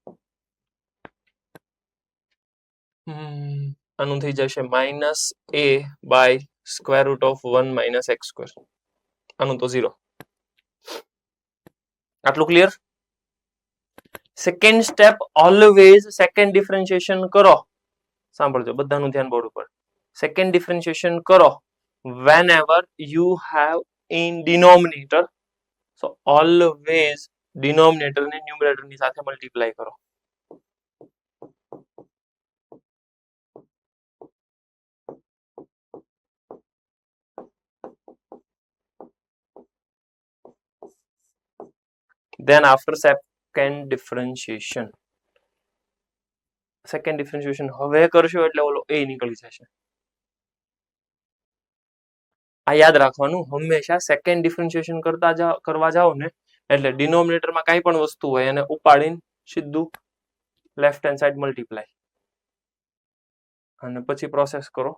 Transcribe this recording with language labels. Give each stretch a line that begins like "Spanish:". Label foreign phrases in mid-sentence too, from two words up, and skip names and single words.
Gujarati: આનું થઈ જશે
English: minus a by square root of 1 minus x square.
Gujarati: આનું તો 0. આટલું ક્લિયર?
English: second step always second differentiation કરો.
Gujarati: સાંભળજો બધાનું ધ્યાન બોર્ડ ઉપર.
English: second differentiation
Gujarati: કરો
English: whenever you have in denominator, so always
Gujarati: denominator ને ન્યુમરેટર ની સાથે મલ્ટીપ્લાય કરો.
English: then after second differentiation
Gujarati: હવે કરશો એટલે ઓલો a નીકળી જશે. આ યાદ રાખવાનું, હંમેશા
English: second differentiation
Gujarati: કરવા જાઓ ને એટલે ડિનોમિનેટરમાં કાંઈ પણ વસ્તુ હોય એને ઉપાડીને સીધું
English: left hand side
Gujarati: મલ્ટીપ્લાય અને પછી પ્રોસેસ કરો.